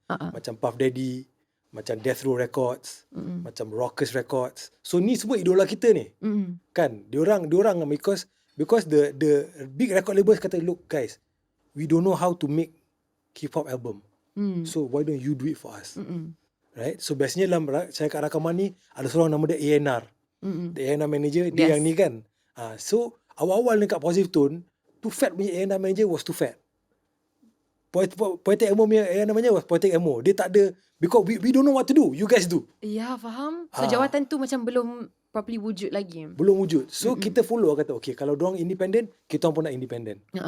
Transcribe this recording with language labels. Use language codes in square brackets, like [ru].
[ms] Macam Puff Daddy, macam Death Row Records, macam Rockers Records. So ni semua idola kita ni. Kan? [en] Diorang because the big record labels kata, look guys, we don't know how to make hip hop album. So why don't you do it for us? Right? [ms] So biasanya dalam syarikat rakaman ni ada seorang nama dia A&R. [en] The A&R manager, [ms] dia yang ni kan. So awal-awal dekat Positive Tone, Too Fat punya [en] A&R manager was [ms] Too Fat. [en] Poetic Emo punya A&R manager was Poetic Emo. [ms] Dia tak ada, [en] because we don't know what to do. You guys do. [ms] Ya, faham. So jawatan tu macam belum properly wujud lagi. Belum wujud. So kita follow, kata okay, kalau diorang [en] independent, [ms] kita pun nak independent.